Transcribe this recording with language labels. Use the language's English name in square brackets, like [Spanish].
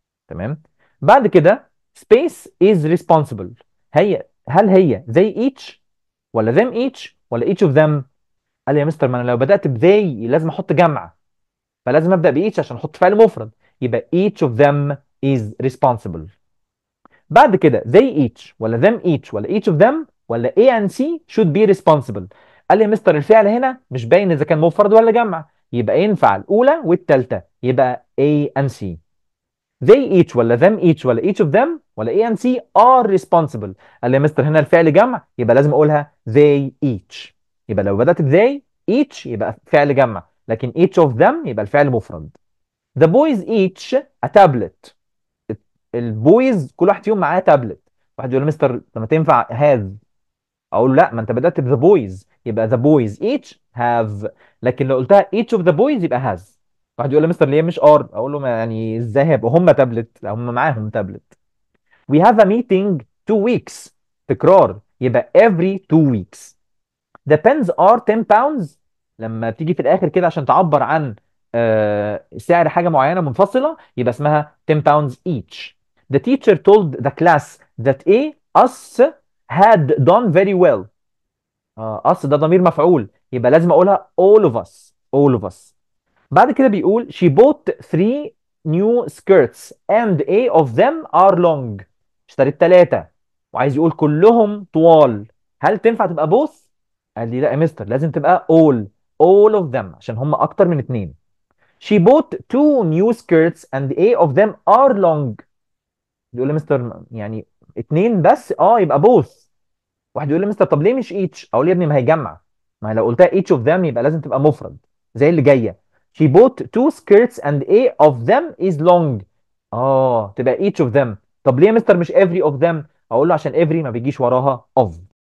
[Arabic] تمام. بعد كده [English] space is responsible. [Arabic] هل هي زي each ولا them each ولا each of them؟ قال لي يا مستر ما انا لو بدات بزي لازم احط جمع، فلازم ابدا بايتش عشان احط فعل مفرد، يبقى [English] each of them is responsible. [Arabic] بعد كده زي [English] each ولا them each ولا each of them ولا A and C should be responsible. [Arabic] قال لي يا مستر الفعل هنا مش باين اذا كان مفرد ولا جمع، يبقى ينفع الاولى والثالثه، يبقى A and C. [English] they each ولا them each ولا each of them ولا A and C are responsible. [Arabic] قال لي يا مستر هنا الفعل جمع، يبقى لازم اقولها they each. يبقى لو بدأت ب [English] they each [Arabic] يبقى فعل جمع، لكن [English] each of them [Arabic] يبقى الفعل مفرد. [English] the boys each a tablet. [Arabic] البويز كل واحد فيهم معاه تابلت. واحد يقول لي مستر لما تنفع have، اقول له لا ما انت بدأت ب the boys يبقى [English] the boys each have، [Arabic] لكن لو قلتها [English] each of the boys [Arabic] يبقى has. واحد يقول لي مستر ليه مش are؟ اقول له يعني ازاي هيبقوا هم تابلت؟ لا هم معاهم تابلت. [English] we have a meeting 2 weeks. [Arabic] تكرار، يبقى every 2 weeks. [English] the pens are 10 pounds. [Arabic] لما تيجي في الاخر كده عشان تعبر عن سعر حاجه معينه منفصله يبقى اسمها [English] 10 pounds each. the teacher told the class that us had done very well. [Arabic] us ده ضمير مفعول، يبقى لازم اقولها [English] all of us. all of us. [Arabic] بعد كده بيقول [English] she bought 3 new skirts and a of them are long. [Arabic] اشتريت 3 وعايز يقول كلهم طوال، هل تنفع تبقى both؟ قال لي لا يا مستر لازم تبقى [English] all of them [Arabic] عشان هم اكتر من 2. [English] she bought 2 new skirts and a of them are long. [Arabic] بيقول لي مستر يعني 2 بس يبقى both. واحد يقول لي مستر طب ليه مش each؟ اقول له يا ابني ما هي جمع، ما هي لو قلتها [English] each of them [Arabic] يبقى لازم تبقى مفرد زي اللي جايه. [English] she bought 2 skirts and a of them is long. [Arabic] تبقى each of them. طب ليه يا مستر مش [English] every of them؟ [Arabic] اقول له عشان every ما بيجيش وراها of.